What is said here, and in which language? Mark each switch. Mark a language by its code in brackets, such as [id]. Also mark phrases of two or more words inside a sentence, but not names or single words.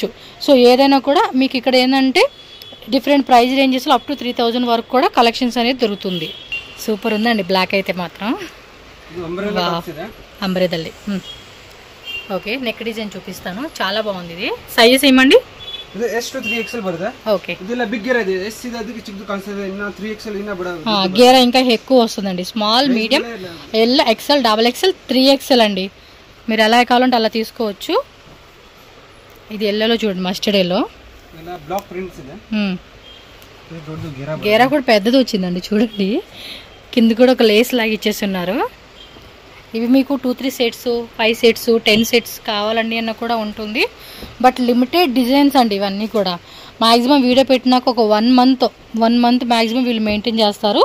[te] సో ఏదైనా కూడా మీకు ఇక్కడ ఏంటంటే [en] different price ranges up to [te] 3000 వరకు కూడా కలెక్షన్స్ అనేది దొరుకుతుంది. సూపర్ ఉందండి బ్లాక్ అయితే మాత్రం. అంబ్రెదల్లి. ఓకే, నెక్ డిజైన్ చూపిస్తాను, చాలా బాగుంది ఇది. సైజెస్ ఏమండి? [kn] ಇದು [en] S to 3XL [kn] ಬರುತ್ತೆ. [te] ఓకే, [kn] ಇದೆಲ್ಲ ಬಿಗ್ ಗೇರ್ ಇದೆ. S ಇದೆ, ಅದಕ್ಕೆ ಚಿಕ್ಕದು ಕಾಣಿಸ್ತದೆ. ಇನ್ನ 3XL ಇನ್ನ ಬಡ [te] గేర ఇంకా ఎక్కువ వస్తుందండి. [en] small, medium, [te] L, XL, XXL, 3XL అండి. మీరు ఎలా కావాలంటే అలా తీసుకోవచ్చు. ఇది ఎల్లోలో చూడండి, [en] mustard yellow. [kn] ಎಲ್ಲ [en] block prints [kn] ಇದೆ. ಇದು ದೊಡ್ಡ [te] గేరా కూడా పెద్దది వచ్చిందండి చూడండి. కింద కూడా ఒక లేస్ లాగా ఇచ్చేస్తున్నారు. ఇవి మీకు 2-3 సెట్స్, 5 సెట్స్, 10 సెట్స్ కావాలండి అన్న కూడా ఉంటుంది. [en] but limited designs [te] అండి ఇవన్నీ కూడా. మ్యాక్సిమం వీడియో పెట్టినాక ఒక [en] 1 month maximum [te] వీళ్ళు మెయింటైన్ చేస్తారు.